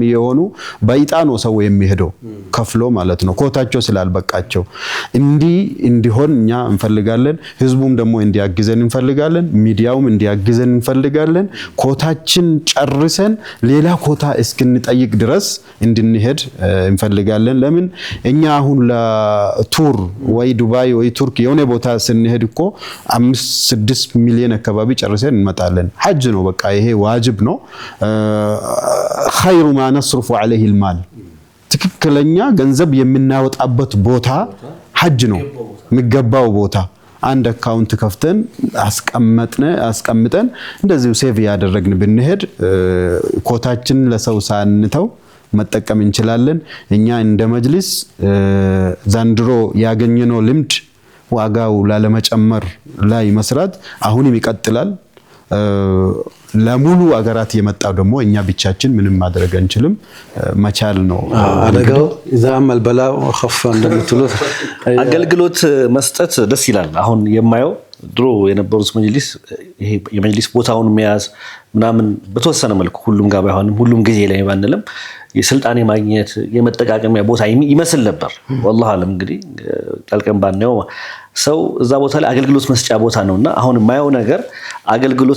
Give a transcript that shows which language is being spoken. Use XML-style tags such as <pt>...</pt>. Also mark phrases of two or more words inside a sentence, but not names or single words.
<am>የሆኑ በይጣ ነው ሰው የሚሄደው ከፍሎ ማለት ነው ኮታቸው ስላልበቃቸው። እንዲሆን እኛ እንፈልጋለን። ህዝቡም ደግሞ እንዲያግዘን እንፈልጋለን። ሚዲያውም እንዲያግዘን እንፈልጋለን። ኮታችን ጨርሰን ሌላ ኮታ እስክንጠይቅ ድረስ እንድንሄድ እንፈልጋለን። ለምን እኛ አሁን ለቱር ወይ ዱባይ ወይ ቱርክ የሆነ ቦታ ስንሄድ እኮ 5-6 ሚሊዮን አካባቢ ጨርሰን እንመጣለን። ሐጅ ነው በቃ ይሄ ዋጅብ ነው።</am> <ar>خير ما نصرف عليه المال</ar> <am>ትክክለኛ ገንዘብ የምናወጣበት ቦታ ሐጅ ነው የሚገባው ቦታ። አንድ አካውንት ከፍተን አስቀምጠን እንደዚሁ ሴቭ ያደረግን ብንሄድ ኮታችን ለሰው ሳንተው መጠቀም እንችላለን። እኛ እንደ መጅሊስ ዘንድሮ ያገኘነው ልምድ ዋጋው ላለመጨመር ላይ መስራት አሁንም ይቀጥላል። ለሙሉ አገራት የመጣው ደግሞ እኛ ብቻችን ምንም ማድረግ አንችልም፣ መቻል ነው አደጋው።</am> <ar>اذا عمل البلاء وخف</ar> <am>እንደምትሉት አገልግሎት መስጠት ደስ ይላል። አሁን የማየው ድሮ የነበሩት መጅሊስ ይሄ የመጅሊስ ቦታውን መያዝ ምናምን በተወሰነ መልኩ ሁሉም ጋር ባይሆንም ሁሉም ጊዜ ላይ ባንልም የስልጣኔ ማግኘት የመጠቃቀሚያ ቦታ ይመስል ነበር። والله አለም እንግዲህ ቀልቀም ባነው ሰው እዛ ቦታ ላይ አገልግሎት መስጫ ቦታ ነውና አሁን የማየው ነገር አገልግሎት</am>